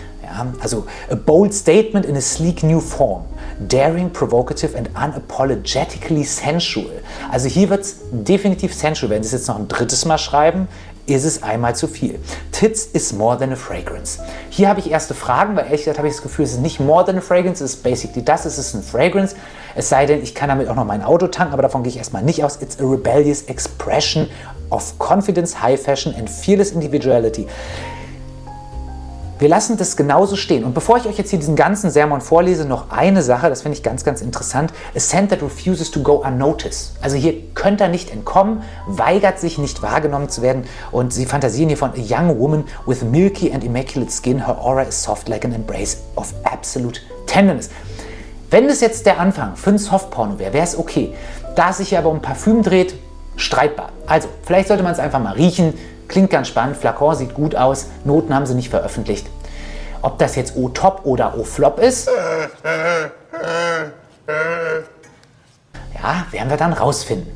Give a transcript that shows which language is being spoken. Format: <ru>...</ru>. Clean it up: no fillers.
<de>Ja, also</de> <en>a bold statement in a sleek new form. Daring, provocative and unapologetically sensual.</en> <de>Also hier wird es definitiv sensual. Wenn Sie es jetzt noch ein drittes Mal schreiben, ist es einmal zu viel.</de> <en>Tits is more than a fragrance.</en> <de>Hier habe ich erste Fragen, weil ehrlich gesagt habe ich das Gefühl, es ist nicht</de> <en>more than a fragrance,</en> <de>es ist basically das, es ist ein Fragrance. Es sei denn, ich kann damit auch noch mein Auto tanken, aber davon gehe ich erstmal nicht aus.</de> <en>It's a rebellious expression of confidence, high fashion and fearless individuality.</en> <de>Wir lassen das genauso stehen. Und bevor ich euch jetzt hier diesen ganzen Sermon vorlese, noch eine Sache, das finde ich ganz, ganz interessant.</de> <en>A scent that refuses to go unnoticed.</en> <de>Also hier könnt ihr nicht entkommen, weigert sich nicht wahrgenommen zu werden. Und sie fantasieren hier von</de> <en>a young woman with milky and immaculate skin. Her aura is soft like an embrace of absolute tenderness.</en> <de>Wenn das jetzt der Anfang für ein Softporno wäre, wäre es okay. Da es sich hier aber um Parfüm dreht, streitbar. Also, vielleicht sollte man es einfach mal riechen. Klingt ganz spannend, Flakon sieht gut aus, Noten haben sie nicht veröffentlicht. Ob das jetzt O-Top oder O-Flop ist, ja, werden wir dann rausfinden.</de>